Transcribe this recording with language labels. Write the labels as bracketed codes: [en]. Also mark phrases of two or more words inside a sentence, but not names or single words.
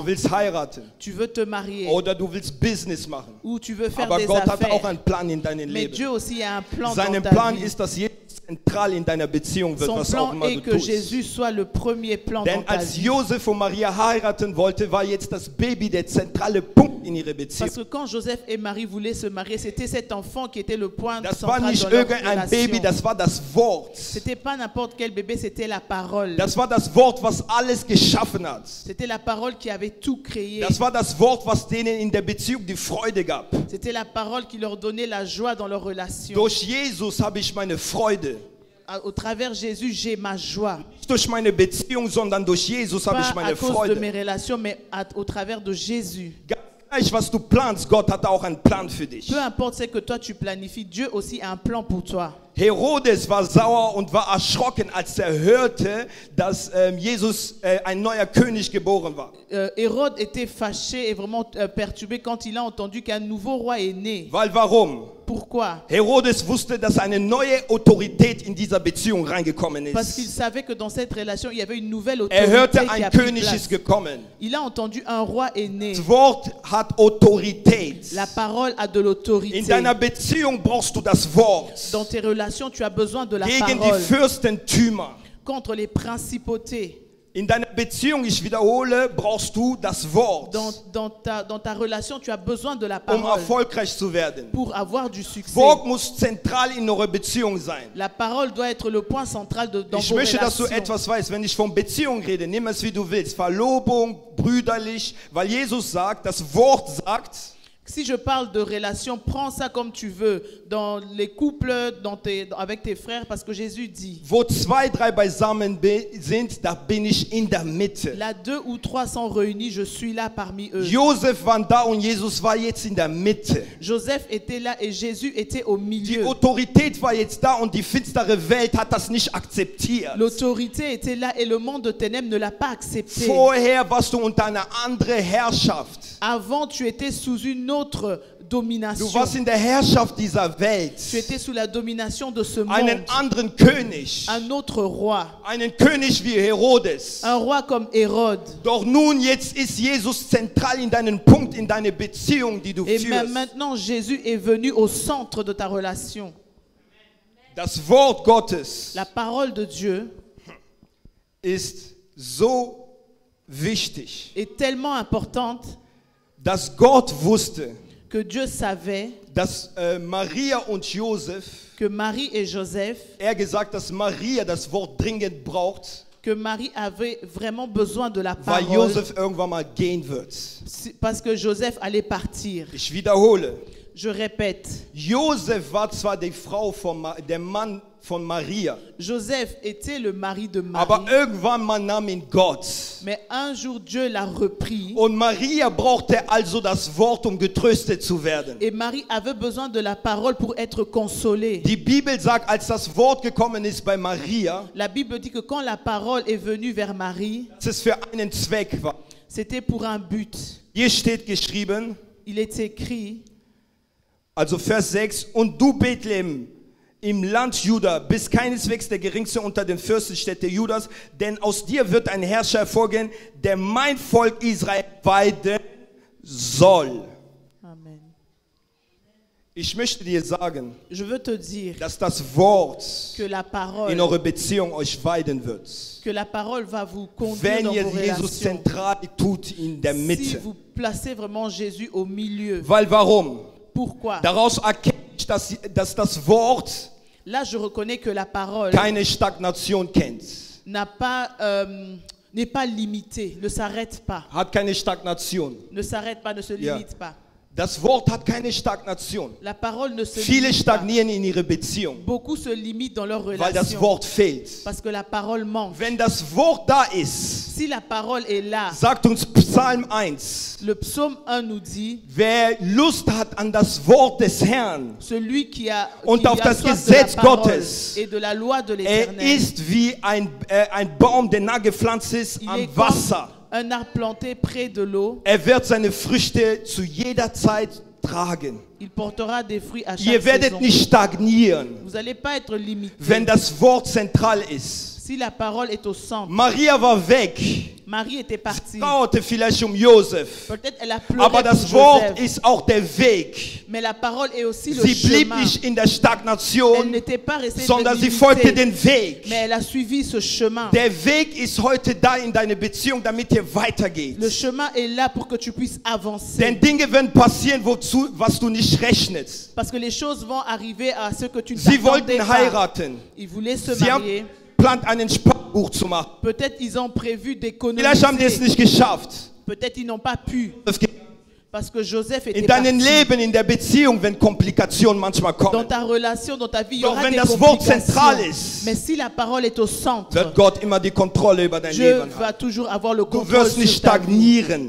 [de] du willst heiraten [fr] tu veux te marier, [de] oder du willst Business machen, [fr] ou tu veux faire [de] aber [fr] des [de] Gott hat auch [fr] affaires. [de] einen Plan in deinem [fr] Mais [de] Leben. [fr] Dieu aussi a un plan [de] Sein [fr] dans ta [de] Plan [fr] vie. [de] ist, dass Jesus zentral in deiner Beziehung wird, [fr] Son [de] was auch [fr] plan [de] immer [fr] est [de] du [fr] que [de] tust. [fr] Jésus soit le premier plan dans [de] Denn [fr] ta [de] als [fr] vie. [de] Josef und Maria heiraten wollte, war jetzt das Baby der zentrale Punkt in ihrer Beziehung. [fr] Parce que quand Joseph et Marie voulaient se marier, c'était cet enfant qui était le point [de] Das war [fr] central [de] nicht [fr] dans leur [de] irgendein Baby, [fr] relation. [de] das war das Wort. [fr] C'était pas n'importe quel bébé, c'était la parole. [de] Das war das Wort, was alles geschaffen hat. [fr] C'était la parole qui avait tout créé. [de] Das war das Wort, was denen in der Beziehung die Freude gab. [fr] C'était la parole qui leur donnait la joie dans leur relation. [de] Durch Jesus habe ich meine Freude. [fr] Au travers Jésus, j'ai ma joie. [de] Nicht durch meine Beziehung, sondern durch Jesus habe [fr] Pas [de] ich [fr] à [de] meine [fr] cause de [de] Freude. [fr] mes relations, mais au travers de Jésus. [de] Ganz gleich, was du planst, Gott hat auch einen Plan für dich. [fr] Peu importe ce que toi tu planifies, Dieu aussi a un plan pour toi. [de] Herodes war sauer und war erschrocken, als er hörte, dass Jesus ein neuer König geboren war. [fr] Hérode était fâché et vraiment perturbé quand il a entendu qu'un nouveau roi est né. [de] Weil warum? [fr] Pourquoi? [de] Herodes wusste, dass eine neue Autorität in dieser Beziehung reingekommen [fr] Parce qu'il [de] ist. [fr] savait que dans cette relation, il y avait une nouvelle [de] Er [fr] autorité [de] hörte, [fr] qui [de] ein [fr] a pris [de] König [fr] place. [de] ist gekommen. [fr] Il a entendu un roi est né. [de] Das Wort hat Autorität. [fr] La parole a de [de] In [fr] l'autorité. [de] deiner Beziehung brauchst du das Wort. [fr] Dans tes relations, tu as besoin de la [de] Gegen die [fr] parole. [de] Fürstentümer. [fr] Contre les principautés. [de] In deiner Beziehung, ich wiederhole, brauchst du das Wort, [fr] Dans ta relation, tu as besoin de la parole [de] erfolgreich zu werden. [fr] pour avoir du succès. [de] Wort muss zentral in eurer Beziehung sein. [fr] La parole doit être le point central dans [de] Ich [fr] vos [de] möchte, dass du [fr] relations. [de] etwas weißt, wenn ich von Beziehung rede, nimm es wie du willst. Verlobung, brüderlich, weil Jesus sagt, das Wort sagt, [fr] Si je parle de relation, prends ça comme tu veux, dans les couples, avec tes frères, parce que Jésus dit, [de] wo zwei, drei beisammen sind, da bin ich in der Mitte. [fr] là 2 ou 3 sont réunis, je suis là parmi eux. [de] Josef war da und Jesus war jetzt in der Mitte. [fr] Joseph était là et Jésus était au [de] Die [fr] milieu. [de] Autorität war jetzt da und die finstere Welt hat das nicht akzeptiert. [fr] L'autorité était là et le monde de ténèbres ne l'a pas accepté. [de] Vorher warst du unter einer anderen Herrschaft. [fr] Avant, tu étais sous une autre domination. [de] Du warst in der Herrschaft dieser Welt. [fr] Tu étais sous la domination de ce [de] Einen [fr] monde. [de] anderen König. [fr] Un autre roi. [de] Einen König wie Herodes. [fr] Un roi comme Hérode. [de] Doch nun, jetzt ist Jesus zentral in deinen Punkt, in deine Beziehung, die du [fr] Et [de] führst. [fr] maintenant, Jésus est venu au centre de ta relation. [de] Das Wort Gottes [fr] La parole de Dieu [de] ist so wichtig, [fr] est tellement importante [de] dass Gott wusste, [fr] que Dieu savait [de] dass Maria und Josef, [fr] que Marie et Joseph, [de] gesagt, dass Maria das Wort dringend braucht, [fr] que Marie avait vraiment besoin de la [de] weil [fr] parole [de] Josef irgendwann mal gehen wird. [fr] parce que Joseph allait partir. [de] Ich wiederhole, [fr] Je répète, [de] Josef war zwar die Frau der Mann von Maria, [fr] Joseph était le mari de [de] aber [fr] Marie, [de] irgendwann mal nahm ihn Gott. [fr] mais un jour Dieu l'a repris [de] Und Maria brauchte also das Wort, um getröstet zu werden. [fr] et Marie avait besoin de la parole pour être consolée. [de] Die Bibel sagt, als das Wort gekommen ist bei Maria, [fr] La Bible dit que quand la parole est venue vers Marie, [de] dass es für einen Zweck war. [fr] c'était pour un but. [de] Hier steht geschrieben, [fr] Il est écrit, [de] also Vers 6, und du Bethlehem im Land Juda bist keineswegs der geringste unter den Fürstenstädte Judas, denn aus dir wird ein Herrscher hervorgehen, der mein Volk Israel weiden soll. Amen. Ich möchte dir sagen, [fr] Je veux te dire [de] dass das Wort [fr] que la parole, [de] in eure Beziehung euch weiden wird. [fr] que la parole va vous conduire [de] Wenn [fr] dans [de] ihr [fr] vos [de] Jesus [fr] relations. [de] zentral tut in der [fr] Si [de] Mitte. [fr] vous placez vraiment Jésus au milieu. [de] Weil warum? [fr] Pourquoi? [de] Daraus erkenne ich, dass das Wort [fr] Là, je reconnais que la parole [de] keine Stagnation kennt. [fr] n'est pas limitée, ne s'arrête pas. [de] Hat keine Stagnation. [fr] Ne s'arrête pas, ne se [de] Ja. [fr] limite pas. [de] Das Wort hat keine Stagnation. [fr] La parole ne se [de] Viele [fr] limite pas. [de] stagnieren in ihrer Beziehung, [fr] Beaucoup se limitent dans leur [de] weil das [fr] relation [de] Wort fehlt. [fr] parce que la parole manque. [de] Wenn das Wort da ist, [fr] Si la parole est là, [de] sagt uns Psalm 1, [fr] le psaume 1 nous dit, [de] wer Lust hat an das Wort des Herrn, [fr] celui qui a, [de] Und [fr] qui [de] auf [fr] a [de] das [fr] soif de la [de] Gesetz [fr] parole [de] Gottes. [fr] et de la loi de [de] er [fr] l'Éternel, [de] ist wie ein Baum, der nah gepflanzt ist [fr] il [de] am [fr] est comme [de] Wasser. [fr] un arbre planté près de l'eau. [de] Er wird seine Früchte zu jeder Zeit tragen. [fr] Il portera des fruits à chaque [de] Ihr werdet [fr] saison. [de] nicht stagnieren, [fr] Vous n'allez pas être limité. [de] wenn das Wort zentral ist. [fr] Si la parole est au centre. [de] Maria war weg, [fr] Marie était partie. [de] trauerte vielleicht Josef, [fr] Peut-être elle a pleuré [de] aber [fr] pour [de] das Wort [fr] Joseph. [de] ist auch der Weg. [fr] Mais la parole est aussi le [de] Sie blieb [fr] chemin. [de] nicht in der [fr] Elle [de] Stagnation, [fr] n'était pas restée [de] sondern sie [fr] limitée, [de] folgte den Weg. [fr] mais elle a suivi ce chemin. [de] Der Weg ist heute da in deine Beziehung, damit ihr weitergeht. [fr] Le chemin est là pour que tu puisses avancer. [de] Denn Dinge werden passieren, was du nicht rechnest. [fr] Parce que les choses vont arriver à ce que tu ne [de] Sie [fr] t'attendais [de] wollten [fr] pas. [de] heiraten. [fr] Ils voulaient se [de] Sie haben [fr] marier. [de] geplant, einen Sparbuch zu machen. [fr] Peut-être ils ont prévu [de] Vielleicht haben die es [fr] d'économiser. [de] nicht geschafft. [fr] Peut-être ils n'ont pas pu. Parce que Joseph était [de] In deinem [fr] parti. [de] Leben, in der Beziehung, wenn Komplikationen manchmal [fr] Dans [de] kommen, [fr] ta relation, dans ta vie, il y [de] Doch [fr] aura [de] wenn [fr] des [de] das Wort [fr] complications. [de] zentral ist, [fr] Mais si la parole est au centre, [de] wird Gott immer die Kontrolle über dein [fr] Dieu [de] Leben [fr] va [de] haben. [fr] toujours avoir le [de] Du [fr] contrôle [de] wirst nicht [fr] sur ta vie. [de] stagnieren.